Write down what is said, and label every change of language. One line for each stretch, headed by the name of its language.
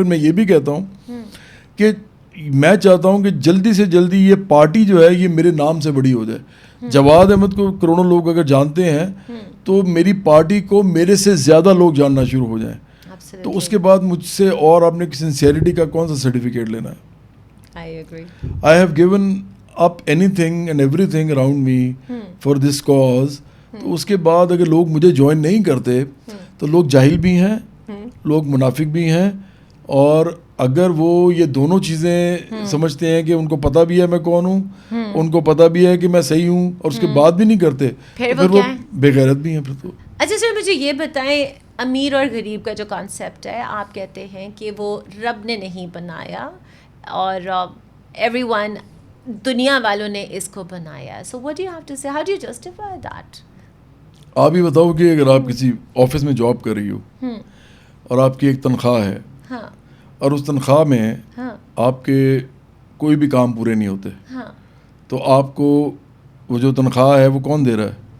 Urdu: اور پھر میں یہ بھی کہتا ہوں کہ میں چاہتا ہوں کہ جلدی سے جلدی یہ پارٹی جو ہے یہ میرے نام سے بڑی ہو جائے. جواد احمد کو کروڑوں لوگ اگر جانتے ہیں تو میری پارٹی کو میرے سے زیادہ لوگ جاننا شروع ہو جائیں, تو اس کے بعد مجھ سے اور آپ نے سنسیئرٹی کا کون سا سرٹیفکیٹ لینا ہے.
English: I have given up anything and everything around me for this cause.
Urdu: تو اس کے بعد اگر لوگ مجھے جوائن نہیں کرتے تو لوگ جاہل بھی ہیں, لوگ منافق بھی ہیں, اور اگر وہ یہ دونوں چیزیں سمجھتے ہیں کہ ان کو پتہ بھی ہے میں کون ہوں, ان کو پتہ بھی ہے کہ میں صحیح ہوں, اور اس کے بعد بھی نہیں کرتے, پھر وہ بے غیرت بھی ہیں پھر تو. اچھا سر, مجھے یہ بتائیں, امیر اور غریب کا جو کانسیپٹ ہے, آپ کہتے ہیں کہ وہ رب نے نہیں بنایا اور
English: everyone,
Urdu: دنیا والوں نے اس کو بنایا.
English: So what do you have to say? How do you justify that?
Urdu: آپ ہی بتاؤ کہ اگر آپ کسی آفس میں جاب کر رہی ہو اور آپ کی ایک تنخواہ ہے, اور اس تنخواہ میں آپ کے کوئی بھی کام پورے نہیں ہوتے, تو آپ کو وہ جو تنخواہ ہے وہ کون دے رہا ہے؟